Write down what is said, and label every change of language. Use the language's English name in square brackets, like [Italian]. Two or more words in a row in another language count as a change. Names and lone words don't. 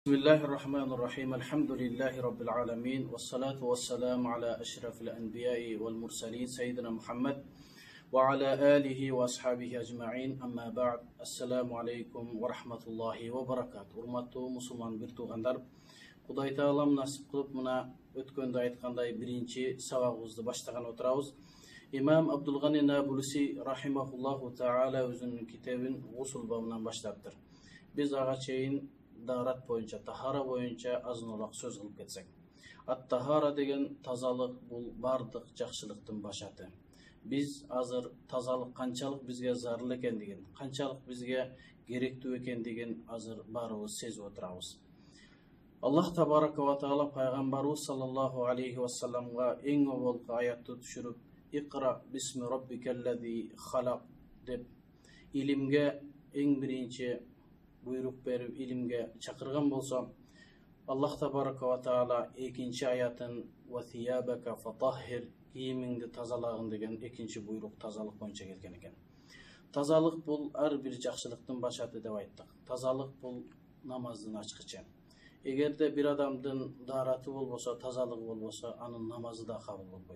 [Arabic] بسم الله الرحمن الرحيم الحمد لله رب العالمين والصلاة والسلام على أشرف الأنبياء والمرسلين سيدنا محمد وعلى آله وأصحابه أجمعين أما بعد السلام عليكم ورحمة الله وبركاته [Kyrgyz] Урматтуу мусулман бир туугандар, Кудай Таалам насип кылып мына өткөндө айткандай биринчи сабагыбызды баштаган отурабыз. Имам Абдулгани Набулси [Arabic] رحمه الله تعالى [Kyrgyz] өзүнүн китебин Гусул бабынан баштаптыр. Биз ага чейин Дарат боюнча, тахара боюнча азын-олак сөз кылып кетсек. Ат-тахара деген тазалык бул бардык жакшылыктын башаты. Биз азыр тазалык канчалык бизге зарыл экендигин, канчалык бизге керектүү экендигин азыр баарыбыз сезип отурабыз. [Arabic] الله تبارك وتعالى [Kyrgyz] пайгамбарыбыз [Arabic] صلى الله عليه وسلم [Kyrgyz] эң оболку аятты түшүрүп, [Arabic] "اقرأ باسم ربك الذي خلق" [Kyrgyz] деп илимге эң биринчи буйрук берип илимге чакырган болсо, [Arabic] الله تبارك وتعالى [Kyrgyz] экинчи аятын [Arabic] "وثيابك فطهر" [Kyrgyz] кийимиңди тазалагын деген экинчи буйрук тазалык боюнча келген экен. Тазалык бул ар бир жакшылыктын башаты деп айттык. Тазалык бул намаздын ачкычы. Эгерде бир адамдын даараты болбосо, тазалыгы болбосо, анын намазы да кабыл болбойт.